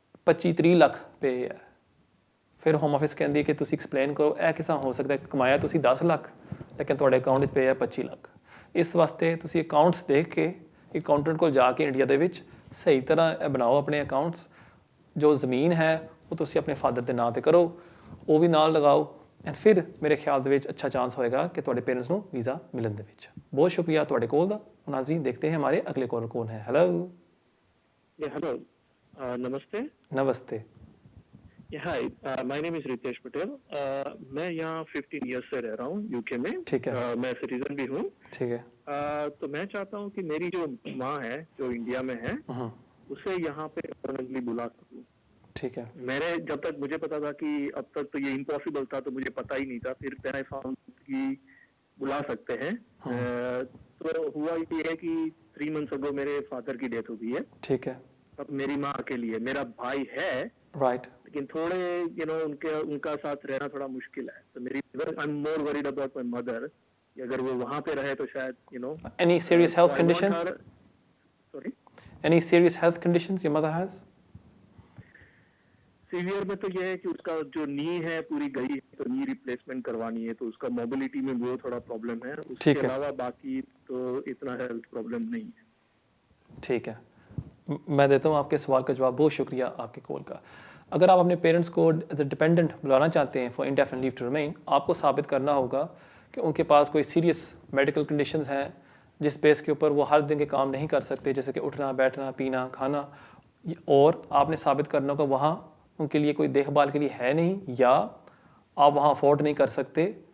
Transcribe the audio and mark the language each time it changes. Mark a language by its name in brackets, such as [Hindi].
[Punjabi] 25-30 ਲੱਖ ਪਏ ਹੈ ਫਿਰ ਹੋਮ ਆਫਿਸ ਕਹਿੰਦੀ ਕਿ ਤੁਸੀਂ ਐਕਸਪਲੇਨ ਕਰੋ ਇਹ ਕਿਸਾਂ ਹੋ ਸਕਦਾ ਕਮਾਇਆ ਤੁਸੀਂ 10 ਲੱਖ ਲੇਕਿਨ ਤੁਹਾਡੇ ਅਕਾਊਂਟ ਵਿੱਚ ਪਏ ਹੈ 25 ਲੱਖ ਇਸ ਵਾਸਤੇ ਤੁਸੀਂ ਅਕਾਊਂਟਸ ਦੇਖ ਕੇ ਅਕਾਊਂਟੈਂਟ ਕੋਲ ਜਾ ਕੇ ਇੰਡੀਆ ਦੇ ਵਿੱਚ ਸਹੀ ਤਰ੍ਹਾਂ ਇਹ ਬਣਾਓ ਆਪਣੇ ਅਕਾਊਂਟਸ ਜੋ ਜ਼ਮੀਨ ਹੈ ਉਹ ਤੁਸੀਂ ਆਪਣੇ ਫਾਦਰ ਦੇ ਨਾਂ 'ਤੇ ਕਰੋ ਉਹ ਵੀ ਨਾਲ ਲਗਾਓ ਐਂਡ ਫਿਰ ਮੇਰੇ ਖਿਆਲ ਦੇ ਵਿੱਚ ਅੱਛਾ ਚਾਂਸ ਹੋਏਗਾ ਕਿ ਤੁਹਾਡੇ ਪੇਰੈਂਟਸ ਨੂੰ ਵੀਜ਼ਾ ਮਿਲਣ ਦੇ ਵਿੱਚ ਬਹੁਤ ਸ਼ੁਕਰੀਆ ਤੁਹਾਡੇ ਕੋਲ ਦਾ [Hindi] नाज़रीन देखते हैं हमारे अगले कॉलर कौन है हेलो हेलो नमस्ते नमस्ते [English] hi my name is [Hindi] Ritesh Patel मैं यहाँ 15 इयर्स से रह रहा हूँ यूके में ठीक है मैं सिटीजन भी हूँ ठीक है तो मैं चाहता हूँ कि मेरी जो माँ है जो इंडिया में है उसे यहाँ पे परमानेंटली बुला सकूँ ठीक है मेरे जब तक मुझे पता था कि अब तक तो ये इम्पॉसिबल था तो मुझे पता ही नहीं था फिर [English] I found [Hindi] कि बुला सकते हैं तो हुआ ये है कि [English] 3 months ago [Hindi] मेरे फादर की डेथ हो गई है ठीक है अब मेरी माँ के लिए मेरा भाई है राइट लेकिन थोड़े उनका साथ रहना थोड़ा मुश्किल है तो मेरी [English] I am more worried about my mother [Hindi] अगर वो वहाँ पे रहे तो शायद [English] any serious health conditions sorry any serious health conditions your mother has [Hindi] severe में तो ये है कि उसका जो नी है पूरी गई है तो नी रिप्लेसमेंट करवानी है तो उसका मोबिलिटी में वो थोड़ा प्रॉब्लम है उसके अलावा बाकी तो इतना हेल्थ प्रॉब्लम नहीं है ठीक है मैं देता हूँ आपके सवाल का जवाब बहुत शुक्रिया आपके कॉल का अगर आप अपने पेरेंट्स को एज ए डिपेंडेंट बुलाना चाहते हैं for indefinite leave to remain आपको साबित करना होगा कि उनके पास कोई सीरियस मेडिकल कंडीशंस हैं जिस बेस के ऊपर वो हर दिन के काम नहीं कर सकते जैसे कि उठना बैठना पीना खाना और आपने साबित करना होगा वहाँ उनके लिए कोई देखभाल के लिए है नहीं या आप वहाँ अफोर्ड नहीं कर सकते